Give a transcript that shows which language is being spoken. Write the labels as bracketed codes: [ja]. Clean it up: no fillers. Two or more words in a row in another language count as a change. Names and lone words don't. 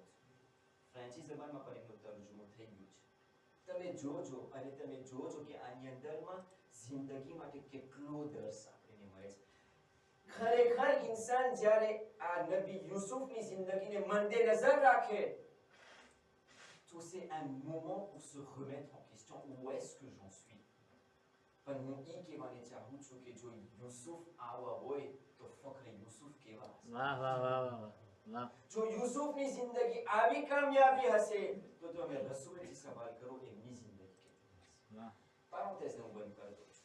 [gu] ફ્રેન્ચી જબાનમાં પણ એનો તર્જુમો થઈ ગયો છે. તમે જોજો અને તમે જોજો કે આની અંદરમાં જિંદગી માટે કેટલો દર્શ આપણને મળે છે. ખરેખર ઇન્સાન જ્યારે આ નબી યુસુફની જિંદગીને મદ્દેનજર રાખે તો [fr] c'est un moment pour se remettre en question. Où est-ce que j'en suis? [gu] પણ હું ઈ કહેવાને ચાહું છું કે જો યુસુફ આવા હોય તો ફક્ર યુસુફ કેવા હશે. વાહ વાહ વાહ વાહ વાહ. જો યુસુફની જિંદગી આવી કામયાબી હશે તો તમે રસૂલથી સવાલ કરો એમની જિંદગી કેવી હશે. વાહ. પારેન્થેઝને હું બંધ કરી દઉં છું.